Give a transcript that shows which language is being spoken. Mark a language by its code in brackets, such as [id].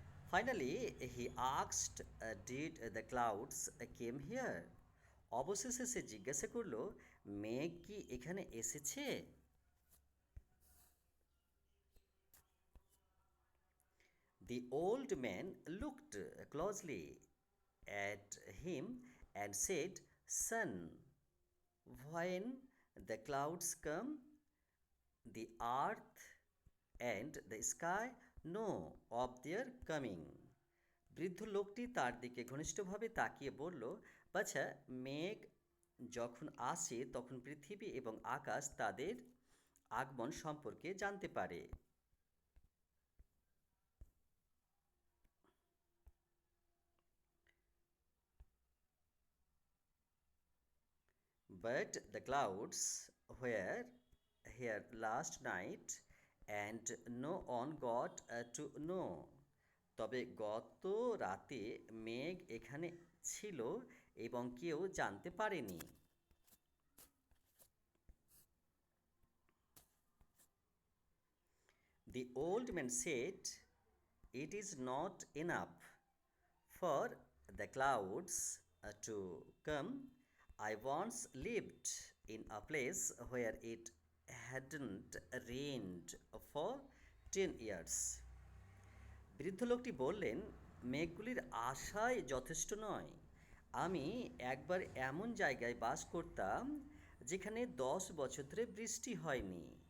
[en] Finally he asked, did the clouds came here? [bn] অবশেষে সে জিজ্ঞাসা করল, মেঘ কি এখানে এসেছে? [en] The old man looked closely at him and said, Son, when the clouds come, the earth and the sky know of their coming. [bn] বৃদ্ধ লোকটি তার দিকে ঘনিষ্ঠভাবে তাকিয়ে বলল, বাছা, মেঘ যখন আসে তখন পৃথিবী এবং আকাশ তাদের আগমন সম্পর্কে জানতে পারে। [en] But the clouds were here last night and no one got to know. [bn] তবে গত রাতে মেঘ এখানে ছিল এবং কেউ জানতে পারেনি। [en] The old man said, "It is not enough for the clouds to come. I once lived in a place where it hadn't rained for 10 years." [bn] বৃদ্ধ লোকটি বললেন, মেঘগুলির আশাই যথেষ্ট নয়। আমি একবার এমন জায়গায় বাস করতাম যেখানে 10 বছর ধরে বৃষ্টি হয়নি।